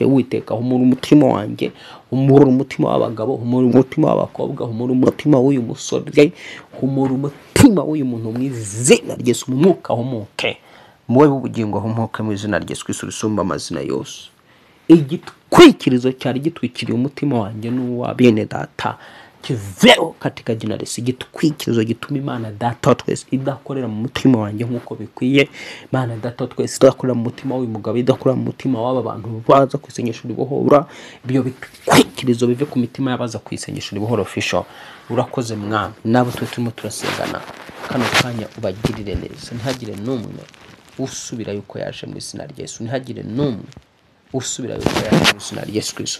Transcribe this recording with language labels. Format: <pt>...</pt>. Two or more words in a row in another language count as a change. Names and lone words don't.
<rw>Uwiteka humura umutima wanjye, humura umutima w'abagabo, humura umutima w'abakobwa, humura umutima w'uyu musore, humura umutima w'uyu muntu mu izina rya Yesu. Umwuka humuke, muwe w'ubugingo humuke mu izina rya Yesu Kristo risumba amazina yose. Igitwikirizo cyari gitwikiriye umutima wanjye n'uwa bene data kiveho</rw> <sw>katika jina la Yesu.</sw> <rw>Igitwikirizo gituma Imana Data twese idakorera mu mutima wanjye nk'uko bikwiye. Imana Data twese idakorera mu mutima w'uyu mugabo, idakorera mu mutima w'aba bantu baza kwisengesha ribohora. Ibyo bitwikirizo bive ku mitima y'abaza kwisengesha ribohora official. Urakoze mwami, nabo turimo turasengana kano kanya ubagirire neza, ntihagire n'umwe usubira yuko yaje mu izina rya Yesu, ntihagire n'umwe usubira yuko yaje mu izina rya Yesu Kristo.</rw>